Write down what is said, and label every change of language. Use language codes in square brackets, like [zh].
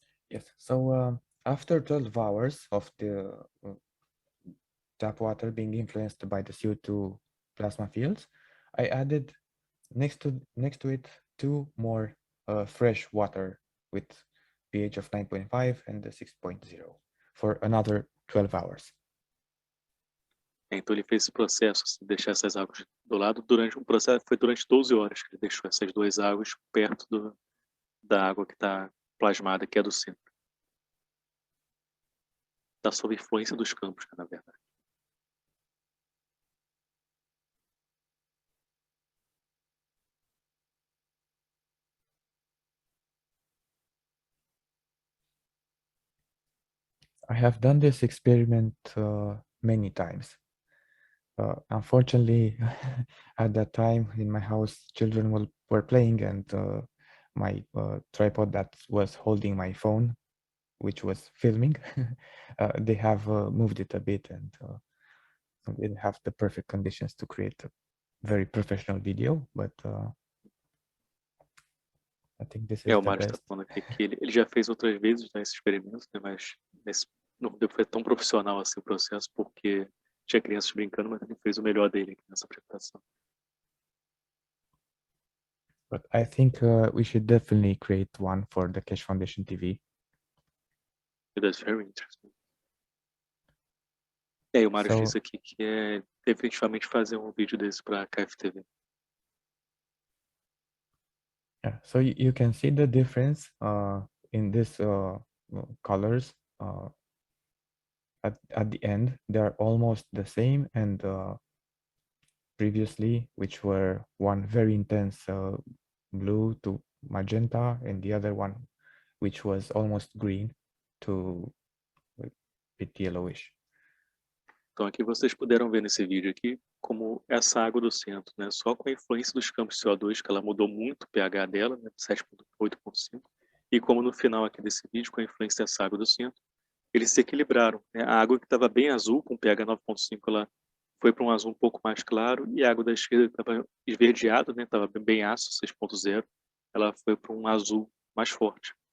[en] Yes, so after 12 hours of the tap water being influenced by the CO2 plasma fields, I added next to it two more fresh water with pH of 9.5 and the 6.0 for another 12 hours. [pt] Então ele fez esse processo, assim, deixar essas águas do lado durante um processo, foi durante 12 horas que ele deixou essas duas águas perto da água que está plasmada, que é do centro. Está sob influência dos campos, na verdade. [en] I have done this experiment many times. Unfortunately, at that time in my house, children were playing, and my tripod that was holding my phone, which was filming, they have moved it a bit, and we didn't have the perfect conditions to create a very professional video, but I think this is [pt] O [en] the [pt] Mário está [en] best. [pt] falando aqui que ele já fez outras vezes, né, esse experimento, né, mas não foi tão profissional assim o processo, porque tinha crianças brincando, mas ele fez o melhor dele aqui nessa apresentação. [en] But I think we should definitely create one for the Cash Foundation TV. That's very interesting. [pt] E o Mário [en] So- [pt] disse aqui que é definitivamente fazer um vídeo desse para KFTV. [en] Yeah, so you can see the difference in this colors at the end. They are almost the same, and previously, which were one very intense blue to magenta, and the other one, which was almost green to a bit yellowish. [pt] Então aqui vocês puderam ver nesse vídeo aqui como essa água do centro, né, só com a influência dos campos de CO2, que ela mudou muito o pH dela, né, 7,8,5, e como no final aqui desse vídeo, com a influência dessa água do centro, eles se equilibraram, né? A água que estava bem azul, com pH 9,5, ela foi para um azul um pouco mais claro, e a água da esquerda que estava esverdeada, né, estava bem ácido, 6,0, ela foi para um azul mais forte.